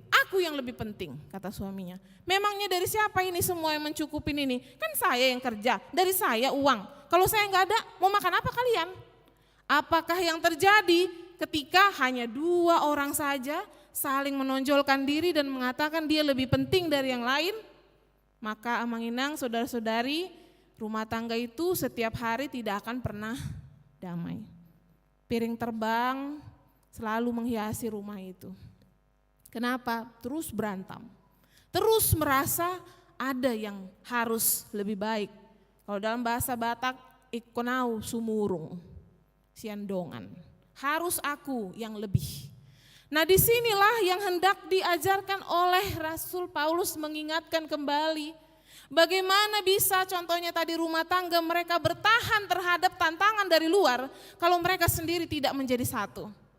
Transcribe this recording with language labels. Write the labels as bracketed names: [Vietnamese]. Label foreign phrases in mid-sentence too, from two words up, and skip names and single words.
[Indonesian] Aku yang lebih penting, kata suaminya. Memangnya dari siapa ini semua yang mencukupin ini? Kan saya yang kerja, dari saya uang. Kalau saya nggak ada, mau makan apa kalian? Apakah yang terjadi ketika hanya dua orang saja saling menonjolkan diri dan mengatakan dia lebih penting dari yang lain? [Batak Toba] Maka amang inang, [Indonesian] saudara-saudari, rumah tangga itu setiap hari tidak akan pernah damai. Piring terbang selalu menghiasi rumah itu. Kenapa? Terus berantem. Terus merasa ada yang harus lebih baik. Kalau dalam bahasa Batak, [Batak Toba] ikonau sumurung, siandongan. [Indonesian] Harus aku yang lebih. Nah disinilah yang hendak diajarkan oleh Rasul Paulus mengingatkan kembali. Bagaimana bisa contohnya tadi rumah tangga mereka bertahan terhadap tantangan dari luar kalau mereka sendiri tidak menjadi satu.